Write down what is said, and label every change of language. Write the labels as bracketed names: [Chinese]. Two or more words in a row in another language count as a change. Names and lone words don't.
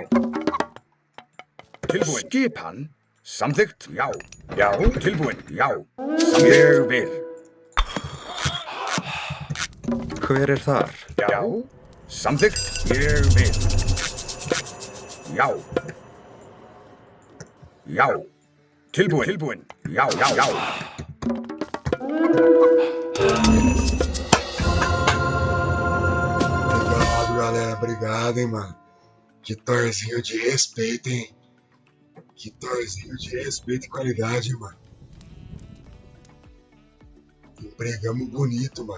[Icelandic] Tilbúin. Skipan. Samþykkt. Já. Já. Tilbúin. Já. Ég vil. Hver er þar? Já. Samþykkt. Ég vil. Já. Já. Tilbúin. Já. [Portuguese] Obrigado, galera. Obrigado, hein, mano. Que torzinho de respeito, hein? Que torzinho de respeito e qualidade, hein, mano. Empregamos bonito, mano.